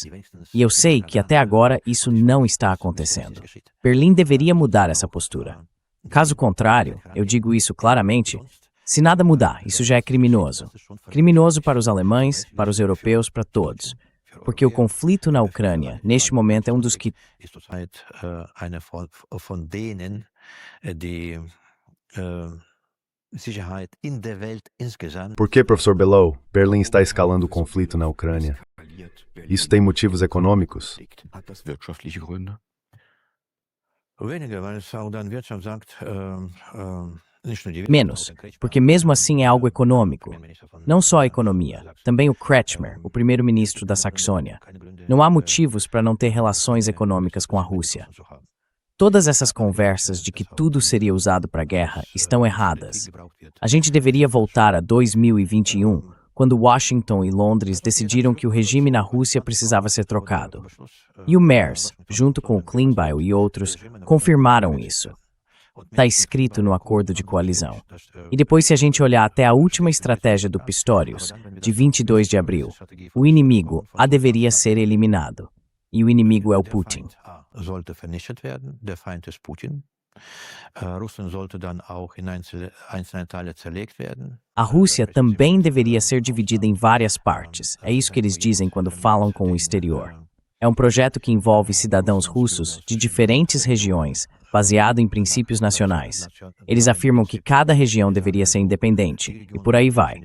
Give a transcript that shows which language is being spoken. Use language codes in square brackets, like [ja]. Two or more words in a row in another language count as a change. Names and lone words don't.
[pt] E eu sei que até agora isso não está acontecendo. Berlim deveria mudar essa postura. Caso contrário, eu digo isso claramente, se nada mudar, isso já é criminoso. Criminoso para os alemães, para os europeus, para todos. porque o conflito na Ucrânia, neste momento, é um dos que [de] ist zurzeit eine von denen, die Sicherheit in der Welt insgesamt. [pt] Por que, professor Below, Berlim está escalando o conflito na Ucrânia? Isso tem motivos econômicos? [de] Hat das wirtschaftliche Gründe? Weniger, weil es auch dann Wirtschaft sagt, nicht nur die [pt] menos, porque mesmo assim é algo econômico. Não só a economia, também o Kretschmer, o primeiro-ministro da Saxônia. Não há motivos para não ter relações econômicas com a Rússia. Todas essas conversas de que tudo seria usado para a guerra estão erradas. A gente deveria voltar a 2021, quando Washington e Londres decidiram que o regime na Rússia precisava ser trocado. E o MERS, junto com o Klingbeil e outros, confirmaram isso. Está escrito no acordo de coalizão. E depois, se a gente olhar até a última estratégia do Pistorius, de 22 de abril, o inimigo deveria ser eliminado. E o inimigo é o Putin. [de] Sollte vernichtet werden, der Feind ist Putin. Russland sollte dann auch in einzelne Teile zerlegt werden. [pt] A Rússia também deveria ser dividida em várias partes. É isso que eles dizem quando falam com o exterior. É um projeto que envolve cidadãos russos de diferentes regiões, baseado em princípios nacionais. Eles afirmam que cada região deveria ser independente, e por aí vai.